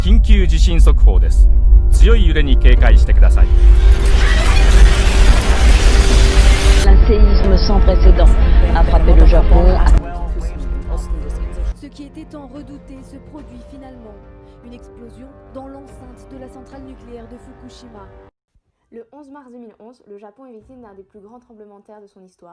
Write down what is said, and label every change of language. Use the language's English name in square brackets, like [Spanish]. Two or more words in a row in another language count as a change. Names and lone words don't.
[Japanese] 緊急地震速報です。強い揺れに警戒してください。 [French] Un séisme sans précédent a frappé le Japon. Ce qui était tant redouté se produit finalement. Une explosion dans l'enceinte de la centrale nucléaire de Fukushima. Le 11 mars 2011, le Japon est victime d'un des plus grands tremblements de terre de son histoire.